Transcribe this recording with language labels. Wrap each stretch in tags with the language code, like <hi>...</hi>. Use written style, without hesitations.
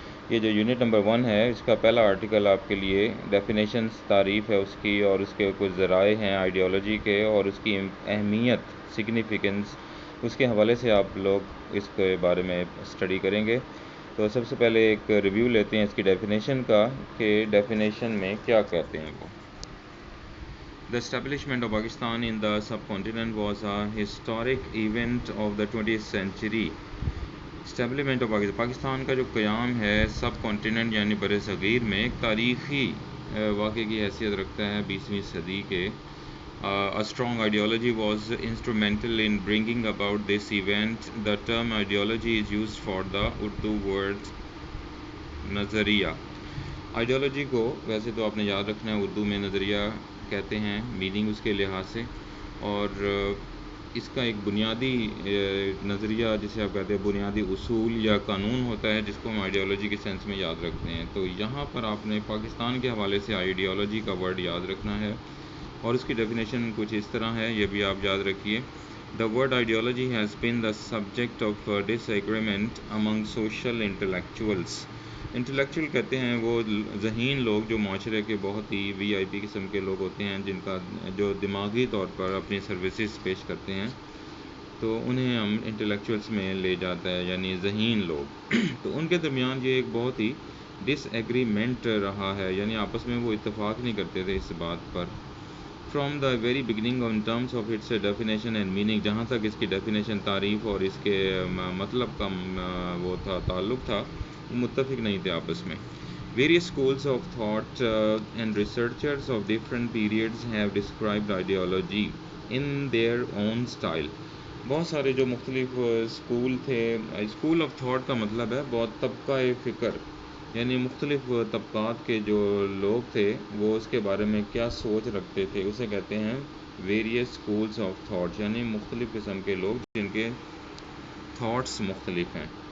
<ur>یہ جو unit number 1 ہے اس کا پہلا آرٹیکل آپ کے لیے ڈیفینیشنس تعریف ہے اس کی اور اس کے کچھ ذرائع ہیں آئیڈیالوجی کے اور اس کی اہمیت سگنیفیکنس اس کے حوالے سے آپ لوگ اس کے بارے میں اسٹڈی کریں گے. تو سب سے پہلے ایک ریویو لیتے ہیں اس کی ڈیفینیشن کا کہ ڈیفینیشن میں کیا کہتے ہیں وہ.</ur> <en>The establishment of Pakistan in the subcontinent was a historic event of the 20th century.</en> <ur>Establishment of Pakistan کا جو قیام ہے سب کانٹیننٹ یعنی بر صغیر میں ایک تاریخی واقعے کی حیثیت رکھتا ہے 20ویں صدی کے.</ur> <en>A strong ideology was instrumental in bringing about this event. The term ideology is used for the Urdu word نظریہ.</en> <ur>آئیڈیالوجی کو ویسے تو آپ نے یاد رکھنا ہے اردو میں نظریہ کہتے ہیں میننگ اس کے لحاظ سے, اور اس کا ایک بنیادی نظریہ جسے آپ کہتے ہیں بنیادی اصول یا قانون ہوتا ہے جس کو ہم آئیڈیالوجی کے سینس میں یاد رکھتے ہیں. تو یہاں پر آپ نے پاکستان کے حوالے سے آئیڈیالوجی کا ورڈ یاد رکھنا ہے اور اس کی ڈیفینیشن کچھ اس طرح ہے, یہ بھی آپ یاد رکھیے.</ur> <en>The word ideology has been the subject of disagreement among social intellectuals.</en> <ur>Intellectual کہتے ہیں وہ ذہین لوگ جو معاشرے کے بہت ہی وی آئی پی قسم کے لوگ ہوتے ہیں جن کا جو دماغی طور پر اپنی سروسز پیش کرتے ہیں, تو انہیں ہم انٹلیکچوئلس میں لے جاتا ہے یعنی ذہین لوگ. تو ان کے درمیان یہ ایک بہت ہی ڈس ایگریمنٹ رہا ہے, یعنی آپس میں وہ اتفاق نہیں کرتے تھے اس بات پر.</ur> <en>from the very beginning in terms of its definition and meaning,</en> <ur>جہاں تک اس کی ڈیفینیشن تعریف اور اس کے مطلب کا وہ تھا تعلق تھا, متفق نہیں تھے آپس میں.</ur> <en>Various schools of thought and researchers of different periods have described ideology in their own style.</en> <ur>بہت سارے جو مختلف اسکول تھے, اسکول آف تھاٹ کا مطلب ہے بہت طبقہ فکر, یعنی مختلف طبقات کے جو لوگ تھے وہ اس کے بارے میں کیا سوچ رکھتے تھے, اسے کہتے ہیں ویریس اسکولس آف تھاٹ, یعنی مختلف قسم کے لوگ جن کے تھاٹس مختلف ہیں.</ur>